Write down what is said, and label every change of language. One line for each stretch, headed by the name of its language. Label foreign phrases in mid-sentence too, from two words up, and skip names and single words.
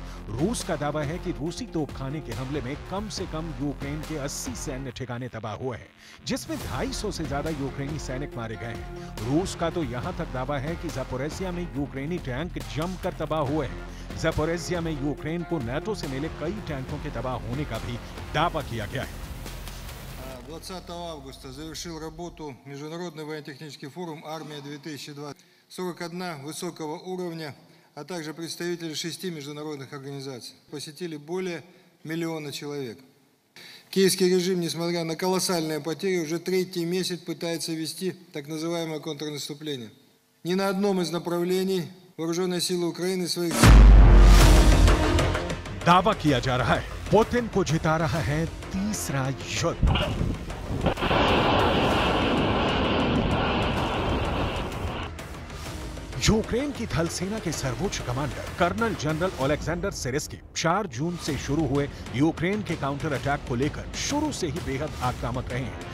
Hindi: रूस का दावा है कि रूसी तोपखाने के हमले में कम से कम यूक्रेन के 80 सैन्य ठिकाने तबाह हुए हैं, जिसमें 250 से ज्यादा यूक्रेनी सैनिक मारे गए हैं। रूस का तो यहां तक दावा है कि ज़पोरिज़िया में यूक्रेनी टैंक जमकर तबाह हुए हैं। ज़पोरिज़िया में यूक्रेन को नाटो से मिले कई टैंकों के तबाह होने का भी दावा किया गया है।
Russian: 20 августа завершил работу Международный военно-технический форум «Армия-2020». 41 высокого уровня, а также представители 6 международных организаций. Посетили более 1 миллиона человек. Киевский режим, несмотря на колоссальные потери, уже 3-й месяц пытается вести так называемое контрнаступление. Ни на одном из направлений вооруженные силы Украины своих...
Hindi: दावा किया जा रहा है पुतिन को जिता रहा है तीसरा युद्ध। यूक्रेन की थल सेना के सर्वोच्च कमांडर कर्नल जनरल ओलेक्जेंडर सिरिस्की 4 जून से शुरू हुए यूक्रेन के
English: counter attack
Hindi: को लेकर शुरू से ही बेहद आक्रामक रहे हैं।